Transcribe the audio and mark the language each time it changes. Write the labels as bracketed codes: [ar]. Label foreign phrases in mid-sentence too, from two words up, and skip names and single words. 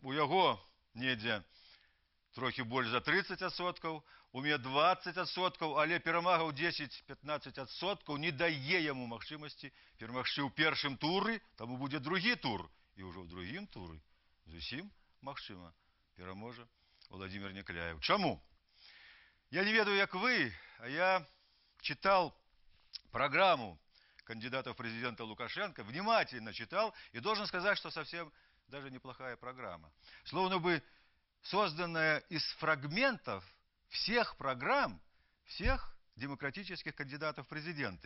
[be] У яго недзе трохі больш за 30%, у мяне 20%, але перамага ў 10-15% не дае яму магчымасці перамагчы ў першым туры, таму будзе другі тур. І ўжо ў другім туры зусім магчыма пераможа Владимир Някляеў. Чаму? [ru] Я не ведаю, як вы, а я читал программу кандидата в президента Лукашенко, внимательно читал, и должен сказать, что совсем даже неплохая программа. Словно бы созданная из фрагментов всех программ, всех демократических кандидатов в президенты.